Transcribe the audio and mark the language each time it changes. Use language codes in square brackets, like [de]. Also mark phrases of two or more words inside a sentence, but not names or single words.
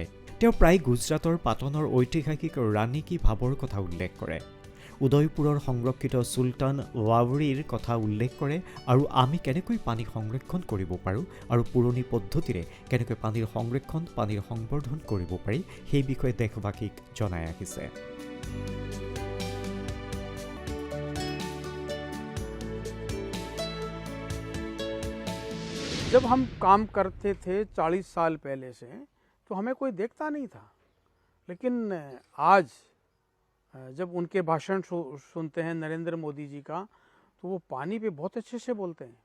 [as] তেওঁ প্ৰায় গুজৰাটৰ পাটনৰ ঐতিহাসিক ৰাণী কী ভাৱৰ কথা উল্লেখ কৰে, উদয়পুৰৰ সংৰক্ষিত চুলতান ৱাৱৰীৰ কথা উল্লেখ কৰে আৰু আমি কেনেকৈ পানী সংৰক্ষণ কৰিব পাৰোঁ আৰু পুৰণি পদ্ধতিৰে কেনেকৈ পানীৰ সংৰক্ষণ, পানীৰ সংবৰ্ধন কৰিব পাৰি সেই বিষয়ে দেশবাসীক জনাই আহিছে। [hi] जब हम काम करते थे 40 साल पहले से तो हमें कोई देखता नहीं था, लेकिन आज जब उनके भाषण सुनते हैं नरेंद्र मोदी जी का तो वो पानी पे बहुत अच्छे से बोलते हैं।